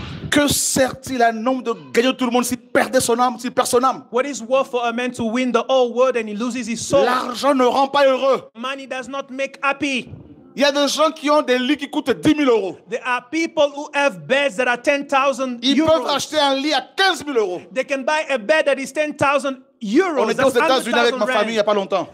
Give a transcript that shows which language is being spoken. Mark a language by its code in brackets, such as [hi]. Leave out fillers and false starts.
[fr] Que sert-il à un homme de gagner tout le monde s'il perdait son âme, s'il perd son âme? [en] What is worth for a man to win the whole world and he loses his soul? [fr] L'argent ne rend pas heureux. [en] Money does not make happy. [fr] Il y a des gens qui ont des lits qui coûtent 10 000 euros. [en] There are people who have beds that are 10,000 [fr] Ils [en] euros. [fr] peuvent acheter un lit à 15 000 euros. [en] They can buy a bed that is 10,000 euros. [fr] On était aux États-Unis avec ma famille il n'y a pas longtemps.